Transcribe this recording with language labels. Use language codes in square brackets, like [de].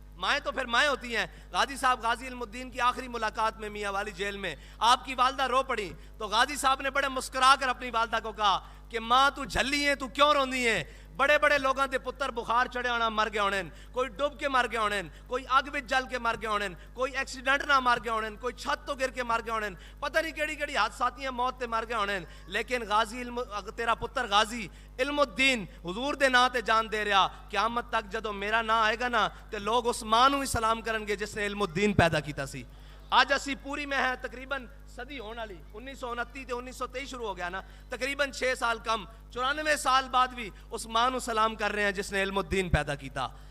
[ur] مائیں تو پھر مائیں ہوتی ہیں. غازی صاحب غازی علم الدین کی آخری ملاقات میں میاں والی جیل میں آپ کی والدہ رو پڑی تو غازی صاحب نے بڑے مسکرا کر اپنی والدہ کو کہا کہ [pa] ماں تو جھلی ہے, تو کیوں روندی ہے؟ بڑے بڑے لوگاں دے پتر بخار چڑھے ہونا مر گئے ہونے, کوئی ڈوب کے مر گئے ہونے, کوئی اگ وچ جل کے مر گئے ہونے, کوئی ایکسیڈنٹ نہ مر گئے ہونے, کوئی چھت تو گر کے مر گئے ہونے, پتہ نہیں کیڑی کیڑی حادثاتیاں موت تے مر گئے ہونے. لیکن غازی تیرا پتر غازی علم الدین حضور دے نا تے جان دے رہا. قیامت تک جدوں میرا نا آئے گا نا تے لوگ اس ماں نو ہی سلام کرن گے جس نے علم الدین پیدا کیتا سی. [ur] آج اسی پوری میں ہے تقریباً صدی ہونے والی 1929 تے 1923 شروع ہو گیا نا, تقریباً 6 سال کم 94 سال بعد بھی [pa] اس ماں نو [ur] سلام کر رہے ہیں جس نے علم الدین پیدا کیتا.